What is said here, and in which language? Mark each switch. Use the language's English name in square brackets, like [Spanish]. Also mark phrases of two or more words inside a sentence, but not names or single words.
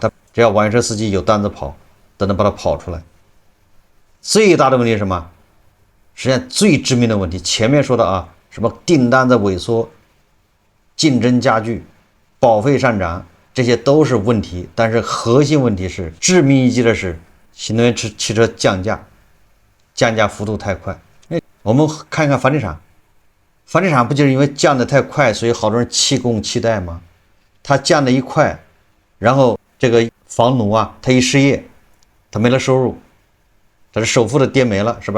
[Chinese] 他只要網約車司機有單子跑，都能把它跑出來。最大的問題是什麼？實際上最致命的問題，前面說的啊， 什麼訂單的萎縮、競爭加劇、保費上漲，這些都是問題。但是核心問題是致命一擊的是新能源汽車降價幅度太快。我們看一看房地產，房地產不就是因為降得太快，所以好多人弃供弃贷嗎？它降得一快，然後這個房奴啊，他一失業，他沒了收入，他的首付的跌沒了，是吧？